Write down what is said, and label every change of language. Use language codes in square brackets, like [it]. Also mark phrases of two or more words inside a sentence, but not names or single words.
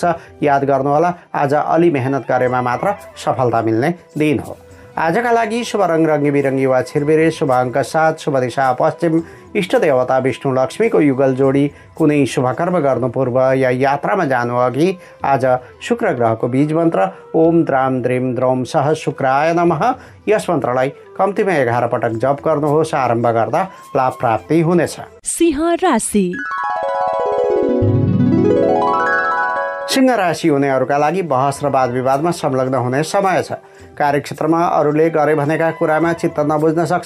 [ne] याद गर्नुहोला, आज अलि मेहनत गरेमा मात्र सफलता मिल्ने दिन हो। आजका लागि शुभ रङ रङ्गी बिरङ्गी वा छिरबिरे, शुभ अङ्क 7, शुभ दिशा पश्चिम, इष्ट देवता विष्णु लक्ष्मीको युगल जोडी। कुनै शुभ कर्म गर्नु पूर्व या यात्रामा जानु अघि आज शुक्र ग्रहको बीज मन्त्र [sa] ओम द्राम द्रिम द्रौम सह शुक्राय नमः, [ne] यस मन्त्रलाई कम्तीमा 11 पटक जप गर्नुहोस्। आरम्भ गर्दा लाभ प्राप्ति हुनेछ। सिंह राशि। सिंह राशि हुनेहरूका लागि बहस र वाद विवादमा संलग्न हुने समय छ। कार्यक्षेत्रमा अरूले गरे भनेका कुरामा चित्त नबुझ्न सक्छ।